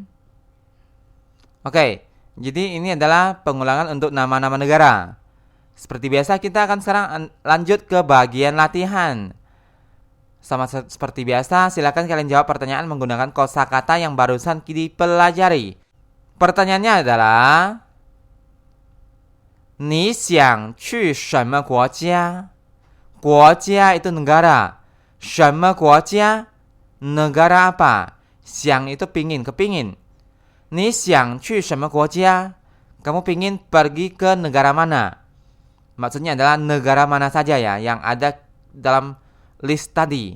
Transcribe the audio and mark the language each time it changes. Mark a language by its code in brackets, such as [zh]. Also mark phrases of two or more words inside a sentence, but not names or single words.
[id] Oke, jadi ini adalah pengulangan untuk nama-nama negara. Seperti biasa kita akan sekarang lanjut ke bagian latihan. Sama seperti biasa, silakan kalian jawab pertanyaan menggunakan kosakata yang barusan dipelajari. Pertanyaannya adalah, [zh] 你想去什么国家? [id] 国家 itu negara. [zh] 什么国家? [id] Negara apa? 想 itu pingin, kepingin. [zh] 你想去什么国家? [id] Kamu pingin pergi ke negara mana? Maksudnya adalah negara mana saja ya yang ada dalam list tadi.